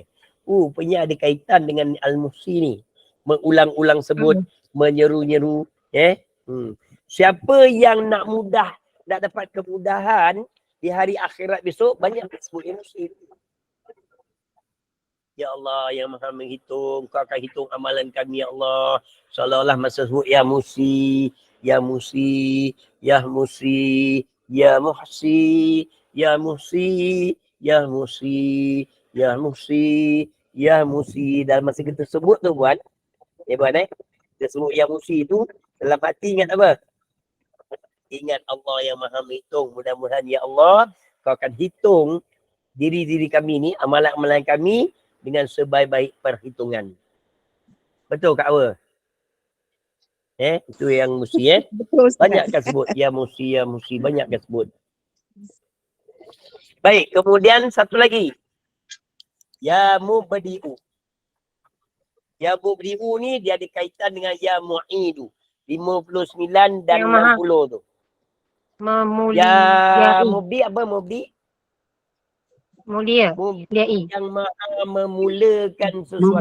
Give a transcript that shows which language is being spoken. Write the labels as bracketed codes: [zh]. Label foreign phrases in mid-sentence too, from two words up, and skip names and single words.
[ms] Rupanya ada kaitan dengan Al-Muhsi ni. Mengulang-ulang sebut, menyeru-nyeru. Siapa yang nak dapat kemudahan di hari akhirat besok, banyak sebut yang Muhsi. Ya Allah yang maha menghitung, kau akan hitung amalan kami ya Allah. Seolah-olah masa sebut ya Musi, ya Musi, ya Musi, ya Muhsi, ya Musi, ya Musi, ya Musi, ya Musi. Dalam masa kita sebut tu buat, kita sebut ya Musi tu, dalam hati ingat apa? Ingat Allah yang maha menghitung. Mudah-mudahan ya Allah, kau akan hitung diri-diri kami ni, amalan-amalan kami, dengan sebaik-baik perhitungan. Betul Kak Awa? Itu yang Musi Banyak kan sebut. Ya Musi, ya Musi. Banyak kan sebut. Baik, kemudian satu lagi. Ya Mubadi'u. Ya Mubadi'u ni dia ada kaitan dengan Ya Mu'idu. 59 dan 60 tu. Ya Mubdi apa Mubdi? Mulia. Yang maha memulakan sesuatu.